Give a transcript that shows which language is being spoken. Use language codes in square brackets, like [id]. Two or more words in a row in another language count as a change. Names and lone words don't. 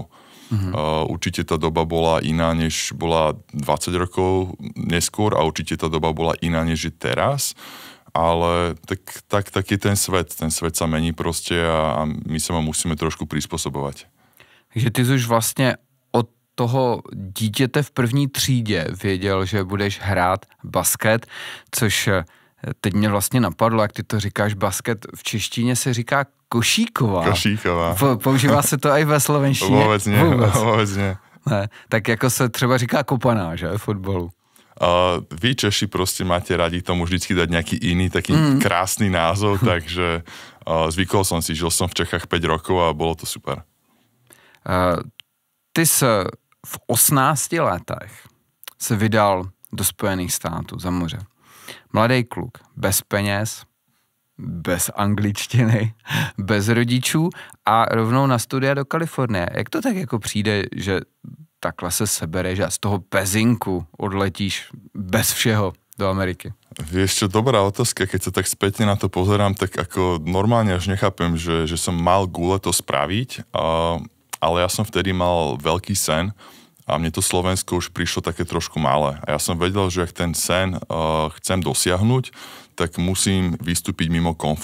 [sk] Určite tá doba bola iná, než bola 20 rokov neskôr a určite tá doba bola iná, než je teraz. Ale tak je ten svet sa mení proste a my sa musíme trošku prispôsobovať. [cs] Takže ty už vlastne od toho dítěte v první třídě věděl, že budeš hrát basket, což teď mě vlastně napadlo, jak ty to říkáš, basket v češtině se říká košíková. Košíková. Používá se to i ve slovenštině? Vůbec ne. Ne, tak jako se třeba říká kopaná, že, v fotbalu. [sk] Vy Češi proste máte radi tomu vždycky dať nejaký iný, taký krásny názov, takže zvykol som si, žil som v Čechách 5 rokov a bolo to super. [cs] Ty se v 18 letech se vydal do Spojených států za moře. Mladý kluk, bez peněz, bez angličtiny, bez rodičů a rovnou na studia do Kalifornie. Jak to tak jako přijde, že takhle se sebereš a z toho Pezinku odletíš bez všeho do Ameriky? [sk] Vieš čo, dobrá otázka, keď sa tak spätne na to pozerám, tak ako normálne až nechápem, že som mal gule to spraviť, ale ja som vtedy mal veľký sen a mne to Slovensko už prišlo také trošku malé. A ja som vedel, že ak ten sen chcem dosiahnuť, tak musím vystúpiť mimo komfortu.